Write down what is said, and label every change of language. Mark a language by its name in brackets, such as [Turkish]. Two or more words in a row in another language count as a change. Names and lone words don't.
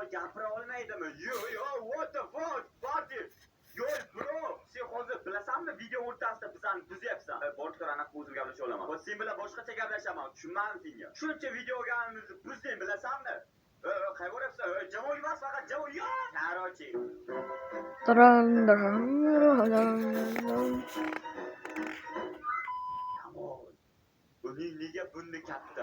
[Uzbek] gapira olmaydimi? [English] Yo, what the fuck? Party. Yo, bro, [Uzbek] sen hozir bilasanmi, video o'rtasida bizani buzyapsan. Boshqa anaqa o'zim gaplasha olaman. Sen bilan boshqacha gaplashaman, tushunmading senga. Shuncha videolarimizni buzding, bilasanmi? Qayboryapsan? Javob emas, faqat javob yo'q. Qarochi. Uning nega bunday katta?